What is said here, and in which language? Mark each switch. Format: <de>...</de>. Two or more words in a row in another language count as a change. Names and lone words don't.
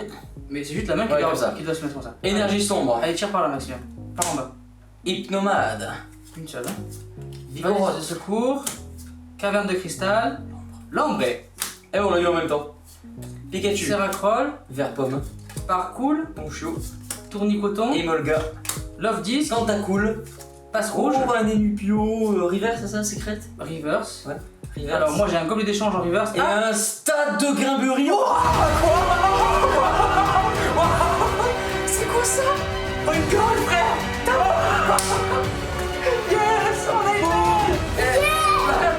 <fr>Mais c'est juste la main Ouais, comme ça. qui doit se mettre comme ça. énergie sombre. Allez, tire par là Maxime. Par en bas. Hypnomade. Une seule. Hein. Vigoroth. Valise de secours. Caverne de cristal. Lambré. Et on l'a eu en même temps. Pikachu. Seracroll. Vert pomme. Parcool. Ponchio. Tournicoton. Emolga. Love Disc. Tentacool. Passe rouge. Oh, un Enupio. River, c'est ça, secrète? Reverse. Ouais. River. Alors moi j'ai un gobelet d'échange en reverse. Et un stade de Grimbury. Oh, C'est quoi ça? Oh une gold frère. Yes, on a une gold.</fr>